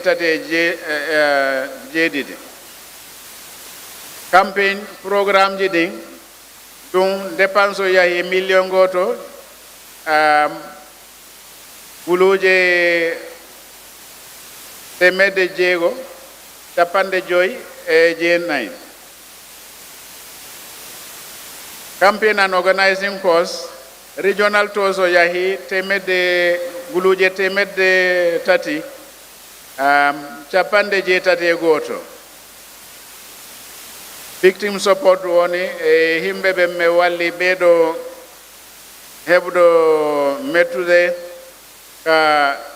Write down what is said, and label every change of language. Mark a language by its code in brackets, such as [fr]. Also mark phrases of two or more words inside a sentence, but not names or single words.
[ff] 6 [en] campaign programme [ff] ji ɗin ɗum dépense o yahi million goto guluje temedde 6 capanɗe 5 e 9 [en] campaign and organizing cost regional tours [ff] o yahi temedde guluje temedde 3 capanɗe 6 [en] victim support [ff] woni e himɓe ɓe me walli ɓeɗo heɓɗo mettude ka